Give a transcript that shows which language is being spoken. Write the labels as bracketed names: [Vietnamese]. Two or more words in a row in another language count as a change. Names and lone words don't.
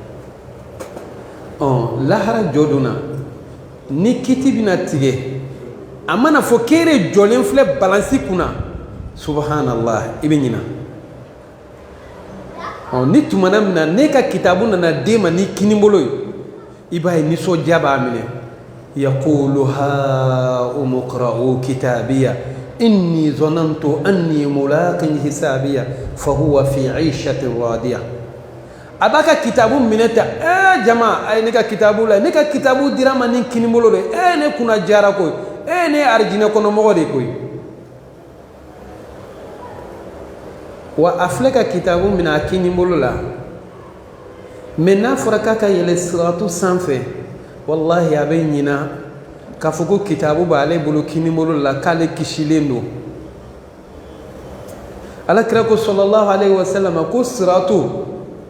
[Bambara] lahara jɔ don na ni kiti bɛna tigɛ a mana fɔ k'e jɔlen filɛ balansi kunna subhanallah i bɛ ɲina ni tumana min na ne ka kitabu nana d'e ma ni kinibolo ye i b'a ye nisɔndiya b'a minɛ [Arabic] يقول هاؤم اقرءوا كتابيه إني ظننت أني ملاق حسابيه فهو في عيشة راضية [Bambara] a b'a ka kitabu minɛ ta jama a ye ne ka kitabu la ne ka kitabu dira ma ni kinibolo de ne kunna jara koyi ne ye arijinɛ kɔnɔmɔgɔ de koyi wa a filɛ ka kitabu minɛ a kinibolo la mais n'a fɔra k'a ka yɛlɛ siratu sanfɛ wallahi a bɛ ɲina k'a fɔ ko kitabu b'ale bolo kinibolo la k'ale kisilen don alakira ko [Arabic] صلى الله عليه وسلم [Bambara] ko siratu